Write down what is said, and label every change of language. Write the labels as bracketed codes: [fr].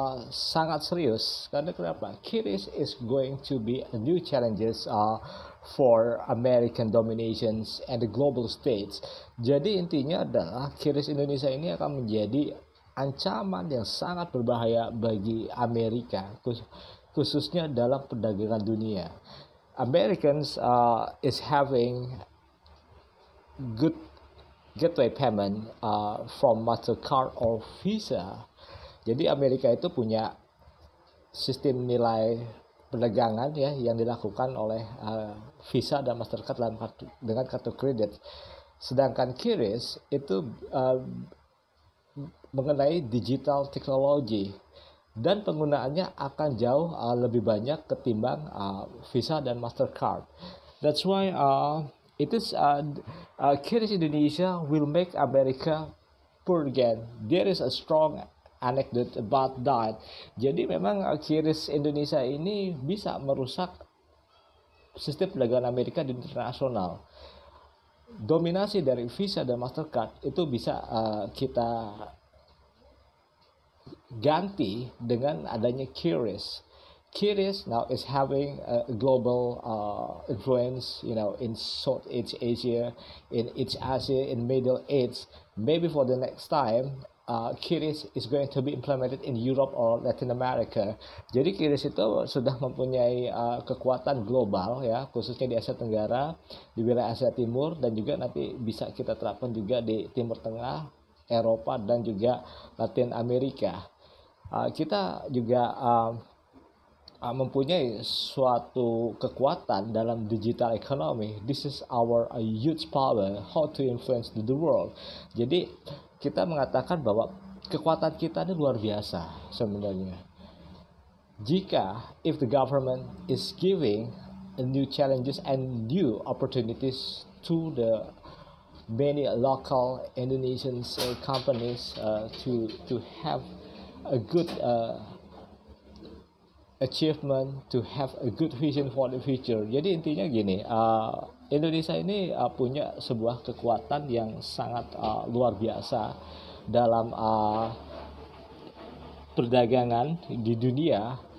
[id] sangat serius karena kenapa? [en] QRIS is going to be a new challenges for American dominations and the global states. [id] Jadi intinya adalah QRIS Indonesia ini akan menjadi ancaman yang sangat berbahaya bagi Amerika, khususnya dalam perdagangan dunia. [en] Americans is having good gateway payment from Mastercard or Visa. [id] Jadi Amerika itu punya sistem nilai perdagangan ya yang dilakukan oleh Visa dan Mastercard dengan kartu kredit. Sedangkan QRIS itu mengenai digital technology dan penggunaannya akan jauh lebih banyak ketimbang Visa dan Mastercard. [en] That's why it is QRIS Indonesia will make America poor again. There is a strong anecdote about that. [id] Jadi memang QRIS Indonesia ini bisa merusak sistem perdagangan Amerika di internasional. Dominasi dari Visa dan Mastercard itu bisa kita ganti dengan adanya QRIS. [en] QRIS now is having a global influence, in Southeast Asia, in East Asia, in Middle East. Maybe for the next time, QRIS is going to be implemented in Europe or Latin America. [id] Jadi QRIS itu sudah mempunyai kekuatan global ya, khususnya di Asia Tenggara, di wilayah Asia Timur, dan juga nanti bisa kita terapkan juga di Timur Tengah, Eropa, dan juga Latin Amerika. Kita juga mempunyai suatu kekuatan dalam digital economy. [en] This is our huge power, how to influence the world. [id] Jadi kita mengatakan bahwa kekuatan kita ini luar biasa sebenarnya. Jika [en] if the government is giving new challenges and new opportunities to the many local Indonesian companies to have a good achievement, to have a good vision for the future. [id] Jadi intinya gini, Indonesia ini punya sebuah kekuatan yang sangat luar biasa dalam perdagangan di dunia.